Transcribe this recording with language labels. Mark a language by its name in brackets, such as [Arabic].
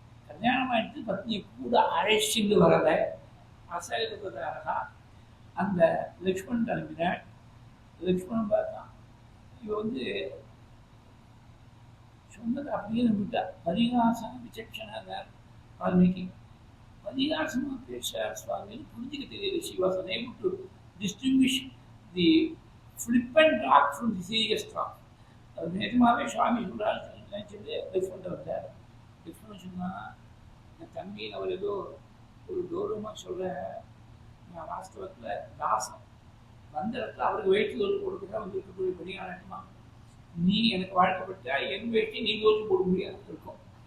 [Tamil] கல்யாணம் ஆயிடுத்து பத்னி கூட அழைச்சிட்டு வரல, அசககிருதாரகா. அந்த லக்ஷ்மணன் கிளம்பினாள். லக்ஷ்மணன் பார்த்தான், இவ சொன்னது அப்படியே நம்பிட்டா. பரிகாசம் விசக்ஷனார் வால்மீகி. பரிகாசமாக பேசுறார் சுவாமின்னு புரிஞ்சுக்க தெரியல. [English] She was unable to distinguish the flippant talk from the serious talk. [Tamil] அது நிஜமாவே சுவாமி சொல்றாரு நினைச்சது. லக்ஷ்மணன் வந்தார். லக்ஷ்மணன் சொன்னா, என் தம்பி அவர் ஏதோ ஒரு கௌரவமாக சொல்ற, நான் வாஸ்தவத்தில் தாசம் வந்த இடத்துல அவருக்கு வேட்டி தோல் போடுறதுக்காக வந்துருக்கக்கூடிய பணியாளட்டுமா, நீ எனக்கு வாழ்க்கப்பட்டா என் வேட்டி நீ தோல் போட முடியாது இருக்கும்.